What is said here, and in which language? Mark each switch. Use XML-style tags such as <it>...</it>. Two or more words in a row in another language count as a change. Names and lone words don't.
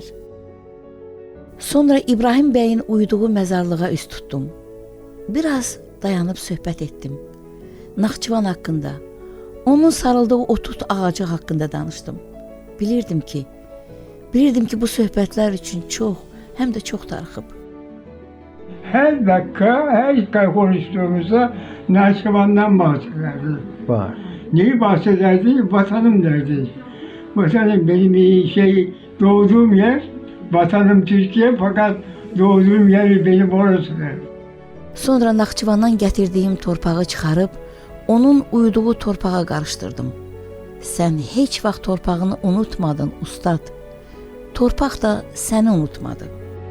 <az>Sonra İbrahim bəyin uyuduğu məzarlığa üst tutdum. Biraz dayanıb söhbət etdim. Naxçıvan haqqında, onun sarıldığı o tut ağacı haqqında danışdım. Bilirdim ki bu söhbətlər üçün çox, həm də çox darıxıb.</az> <tr>Her dakika, her konuştuğumuzda Naçıvan'dan bahsederdi. Var. Neyi bahsederdi? Vatanım derdi. Vatanım benim doğduğum yer, vatanım Türkiye fakat doğduğum yer benim orası derdi.</tr> <az>Sonra Naxçıvandan gətirdiyim torpağı çıxarıb, onun uyuduğu torpağa qarışdırdım. Sən heç vaxt torpağını unutmadın, ustad. Torpaq da səni unutmadı.</az>